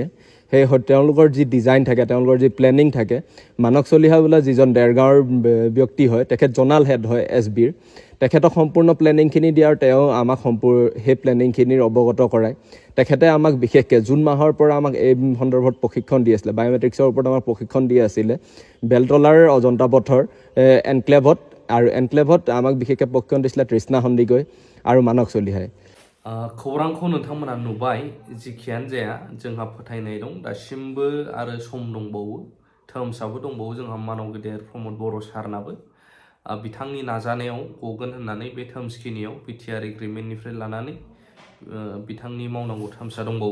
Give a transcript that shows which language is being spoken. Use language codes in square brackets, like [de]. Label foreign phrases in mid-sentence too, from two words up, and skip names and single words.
[as] সেই তেওঁলোকৰ যি ডিজাইন থাকে, তেওঁলোকৰ যি প্লেনিং থাকে, মানস চলিহা বোলা যিজন দেৰগাঁৱৰ ব্যক্তি হয়, তেখেত জনাল হেড হয় SBৰ, তেখেতক সম্পূৰ্ণ প্লেনিংখিনি দিয়ে আৰু তেওঁ আমাক সেই প্লেনিংখিনিৰ অৱগত কৰায়। তেখেতে আমাক বিশেষকৈ জুন মাহৰ পৰা আমাক এই সন্দৰ্ভত প্ৰশিক্ষণ দি আছিলে, বায়'মেট্ৰিক্সৰ ওপৰত আমাক প্ৰশিক্ষণ দি আছিলে বেলতলাৰ অজন্তা পথৰ এনক্লেভত। আৰু এনক্লেভত আমাক বিশেষকৈ প্ৰশিক্ষণ দিছিলে তৃষ্ণা সন্দিকৈ আৰু মানস চলিহাই। [brx] खौरांखौ नोंथांमोना नुबाय। जिखियानो जाया जोंहा फोथायनाय दं दासिमबो आरो सम दंबावो, धोरोमसाबो दंबावो जोंहा मानव गेदेर प्रमद बर' सारनाबो बिथांनि नाजानायाव गगोन होननानै बे धोरोमसखिनियाव BTR एग्रिमेन्टनिफ्राय लानानै बिथांनि मावनांगौ धोरोमसा दंबावो।